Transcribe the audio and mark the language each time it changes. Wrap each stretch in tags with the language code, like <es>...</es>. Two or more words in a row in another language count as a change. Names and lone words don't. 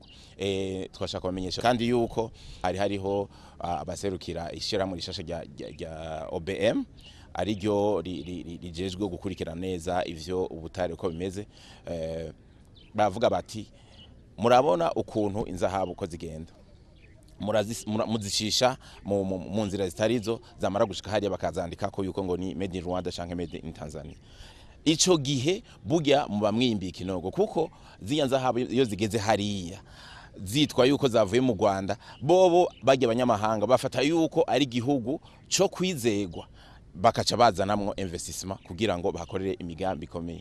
<rn>Twashaka kumenyesha kandi yuko hariho abaserukira ishirahamwe rishasha rya OBM ari ryo rijejwe gukurikirana neza ivyo ubutare uko bimeze. Bavuga bati murabona ukuntu inzahabu uko zigenda, muzishisha mu nzira zitarizo, zamara gushika hariya bakazandika ko yuko ngo ni</rn> <en>made in Rwanda</en> <rn>canke</rn> <en>made in Tanzania.</en> <rn>Ico gihe burya muba mwimbika inogo, kuko ziya nzahabu iyo zigeze hariya zitwa yuko zavuye mu Rwanda, bobo bajya abanyamahanga bafata yuko ari gihugu cyo kwizegwa, bakaca bazanamwo investissement kugira ngo bakorere imigambi ikomeye.</rn>